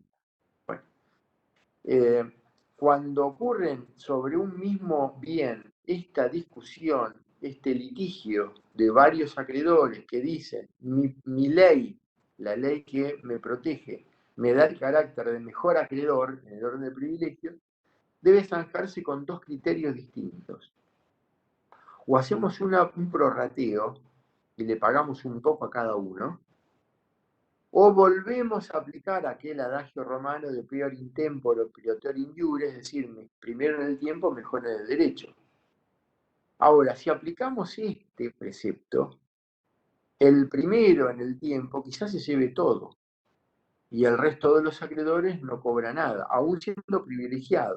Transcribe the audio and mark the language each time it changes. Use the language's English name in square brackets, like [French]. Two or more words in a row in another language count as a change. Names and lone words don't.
[Spanish] Bueno, cuando ocurren sobre un mismo bien esta discusión, este litigio de varios acreedores que dicen mi ley, la ley que me protege, me da el carácter de mejor acreedor en el orden de privilegio, debe zanjarse con dos criterios distintos. O hacemos un prorrateo y le pagamos un poco a cada uno, o volvemos a aplicar aquel adagio romano de [Latin] prior in tempore, prior in iure, [Spanish] es decir, primero en el tiempo, mejor en el derecho. Ahora, si aplicamos este precepto, el primero en el tiempo quizás se lleve todo y el resto de los acreedores no cobra nada, aún siendo privilegiados.